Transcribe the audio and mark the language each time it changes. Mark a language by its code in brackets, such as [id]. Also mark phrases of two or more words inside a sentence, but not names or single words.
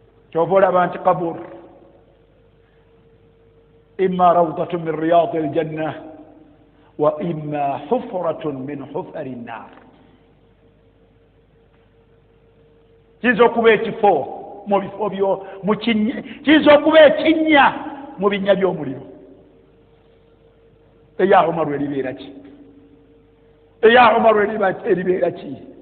[lg] Kyova olaba nti kabur, [ar] إما روضة من رياض الجنة وإما حفرة من حفر النار. [lg] Kiyinza okuba ekifo mu bifo byo, mu kinnya, kiyinza okuba ekinnya mu binnya by'omuliro. Eya Umar eribeera ki? Eya Umar eriba-, eribeera ki?